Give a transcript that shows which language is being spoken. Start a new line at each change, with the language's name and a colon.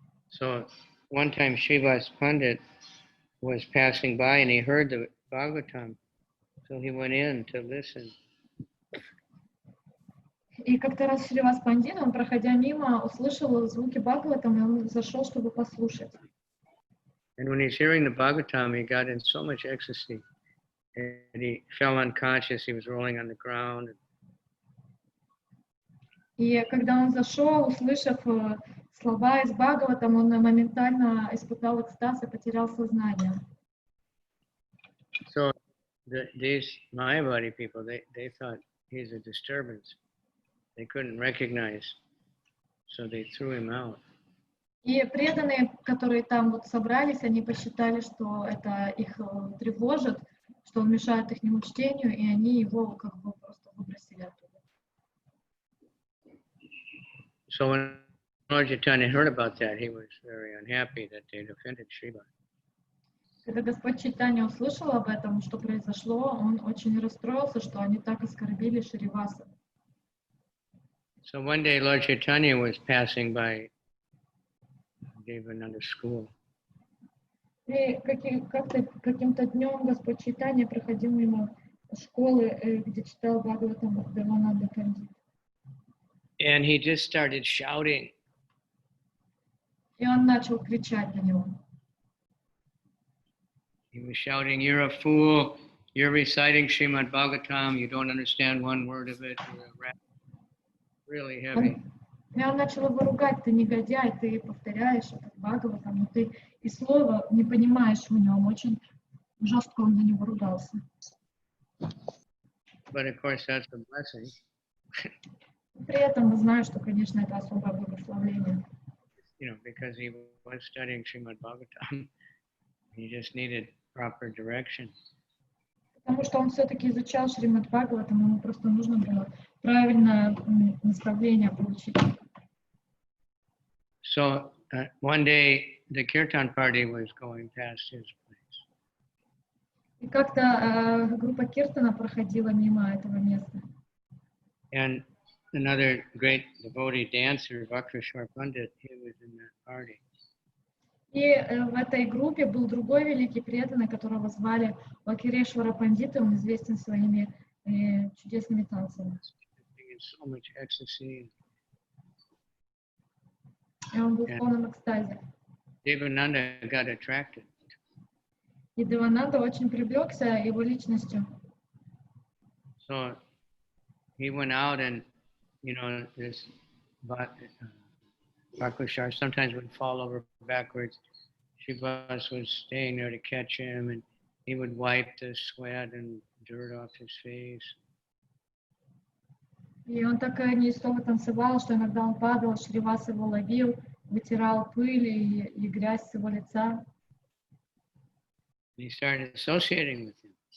English: So one time Srivas Pandit was passing by and he heard the Bhagavatam. So he went in to listen.
Russian: И как-то раз Шривас Пандит, он, проходя мимо, услышал звуки Бхагаватам, и он зашел, чтобы послушать.
English: And when he's hearing the Bhagavatam, he got in so much ecstasy. And he fell unconscious, he was rolling on the ground.
Russian: И когда он зашел, услышав слова из Бхагаватам, он моментально испытал экстаз и потерял сознание.
English: So these Mayavadi people, they thought he's a disturbance. They couldn't recognize, so they threw him out.
Russian: И преданные, которые там вот собрались, они посчитали, что это их тревожит, что он мешает их чтению, и они его как бы просто выбросили оттуда.
English: So when Lord Chaitanya heard about that, he was very unhappy that they'd offended Srivas.
Russian: Когда Господь Чайтанья услышал об этом, что произошло, он очень расстроился, что они так оскорбили Шриваса.
English: So one day Lord Chaitanya was passing by Devananda's school.
Russian: И каким-то днем Господь Чайтанья проходил мимо школы, где читал Бхагаватам Девананда Пандит.
English: And he just started shouting.
Russian: И он начал кричать на него.
English: He was shouting, "You're a fool. You're reciting Srimad Bhagavatam. You don't understand one word of it. You're a rat." Really heavy.
Russian: И он начал его ругать: ты негодяй, ты повторяешь этот Бхагаватам, но ты и слова не понимаешь в нем. Очень жестко он на него ругался.
English: But of course that's a blessing.
Russian: При этом мы знаем, что, конечно, это особое благословение.
English: because he was studying Srimad Bhagavatam, he just needed proper direction.
Russian: Потому что он все-таки изучал Шримад Бхагаватам, ему просто нужно было правильное наставление получить.
English: So one day the kirtan party was going past his place.
Russian: И как-то группа Киртана проходила мимо этого места.
English: And another great devotee dancer, Vakreshwar Pandit, he was in that party.
Russian: И в этой группе был другой великий преданный, которого звали Вакирешвара Пандита, он известен своими чудесными танцами.
English: So much ecstasy.
Russian: И он был в полном экстазе.
English: Devananda got attracted.
Russian: И Девананда очень привлекся его личностью.
English: So he went out and, this Vakreshwar sometimes would fall over backwards. Srivas was staying there to catch him, and he would wipe the sweat and dirt off his face.
Russian: И он так неистово танцевал, что иногда он падал, Шривас его ловил, вытирал пыль и грязь с его лица.
English: And he started associating with him.